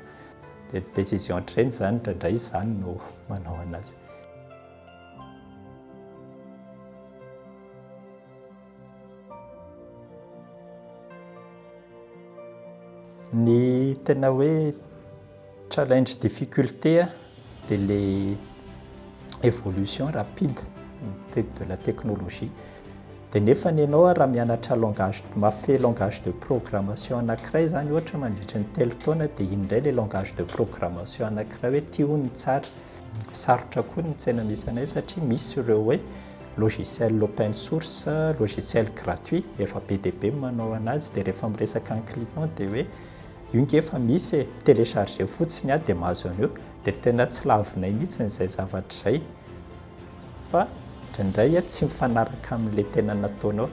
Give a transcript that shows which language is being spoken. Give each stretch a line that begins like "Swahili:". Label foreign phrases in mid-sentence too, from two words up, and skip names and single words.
Malagasy: Dia décision ohatr'ireny zany indraindray izany no manao anazy. Ny tena hoe
French: challenge difficulté dia les évolution rapide de la technologie.
Malagasy: Dia nefa ianao raha mianatra mafy
French: langage de programmation
Malagasy: anankiray zany ohatra mandritra ny telo taona dia indray
French: le langage de programmation
Malagasy: anankiray hoe ity hono tsara. Sarotra koa ny tsena misy anay satria misy ireo hoe logiciel
English: open source,
French: logiciel gratuit,
Malagasy: efa be dia be manao anazy dia rehefa miresaka ny client dia hoe io ngefa misy télécharger fotsiny dia mahazo an'io dia tena tsy lavinay mihitsy n'izay zavatra izay fa indraindray tsy mifanaraka amin'ilay tena nataonao.